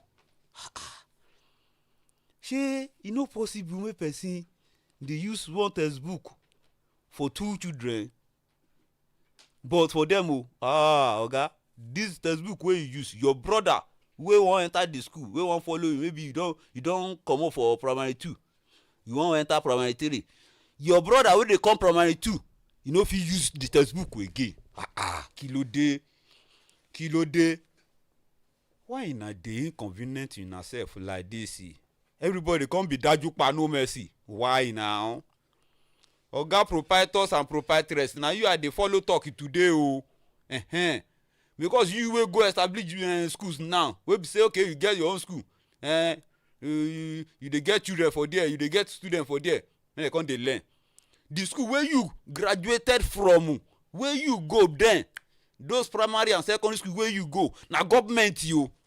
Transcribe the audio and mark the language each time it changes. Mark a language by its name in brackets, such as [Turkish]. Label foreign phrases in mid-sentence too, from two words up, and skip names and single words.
[Nigerian Pidgin] shey e no possible make person dey use one textbook for 2 children but for them oga this textbook wey you use your brother wey wan enter the school wey wan follow you maybe you don comot for primary 2 you wan enter primary 3 your brother wey dey come primary 2 you no fit use the textbook again [Yoruba] kí ló dé [Nigerian Pidgin] why una dey inconvenient una sef like this everybody come be dajupa no mercy why now oga proprietors and proprietresses na you I dey follow talk today o because you wey go establish schools now wey be say okay you get your own school you dey get children for there you dey get students for there make dem come dey learn the school wey you graduated from wey you go then those primary and secondary school wey you go na government yo